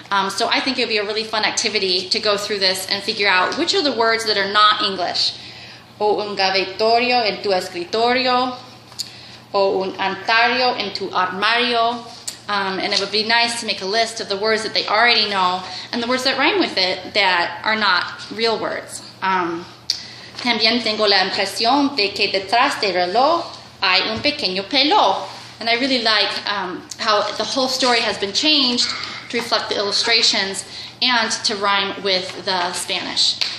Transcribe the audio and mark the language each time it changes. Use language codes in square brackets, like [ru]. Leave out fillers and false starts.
[en] So I think it would be a really fun activity to go through this and figure out which are the words that are not English. [es] O un gavetorio en tu escritorio, o un antario en tu armario. [en] And it would be nice to make a list of the words that they already know and the words that rhyme with it that are not real words. [es] También tengo la impresión de que detrás del reloj hay un pequeño pelo. [en] And I really like how the whole story has been changed to reflect the illustrations and to rhyme with the Spanish.